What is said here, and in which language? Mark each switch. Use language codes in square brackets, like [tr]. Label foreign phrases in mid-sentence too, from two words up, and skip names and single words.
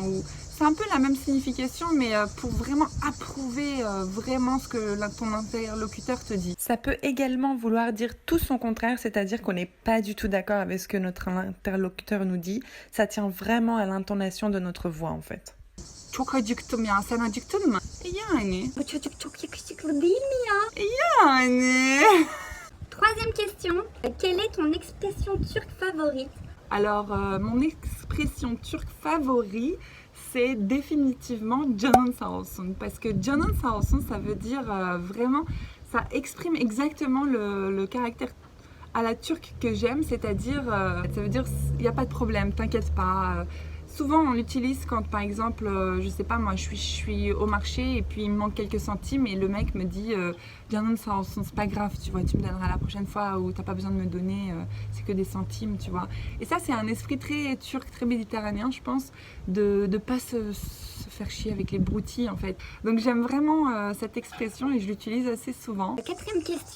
[fr] Ou c'est un peu la même signification, mais pour vraiment approuver vraiment ce que ton interlocuteur te dit. Ça peut également vouloir dire tout son contraire, c'est-à-dire qu'on n'est pas du tout d'accord avec ce que notre interlocuteur nous dit. Ça tient vraiment à l'intonation de notre voix en fait. [tr] Çok acıktım ya. Sen acıktın mı? Yani. Bu çocuk çok yakışıklı değil mi ya? Yani. [fr] Troisième question. Quelle est ton expression turque favorite? Alors, mon expression turque favorite, c'est définitivement [tr] Canın sağ olsun. [fr] Parce que [tr] Canın sağ olsun, [fr] ça veut dire vraiment, ça exprime exactement le caractère à la turque que j'aime, c'est-à-dire, ça veut dire, il n'y a pas de problème, t'inquiète pas. Souvent, on l'utilise quand, par exemple, je sais pas, moi, je suis au marché et puis il me manque quelques centimes et le mec me dit [tr] Canın sağ olsun, [fr] c'est pas grave, tu vois, tu me donneras la prochaine fois ou t'as pas besoin de me donner, c'est que des centimes, tu vois. Et ça, c'est un esprit très turc, très méditerranéen, je pense, de pas se faire chier avec les broutilles, en fait. Donc, j'aime vraiment cette expression et je l'utilise assez souvent. Quatrième question.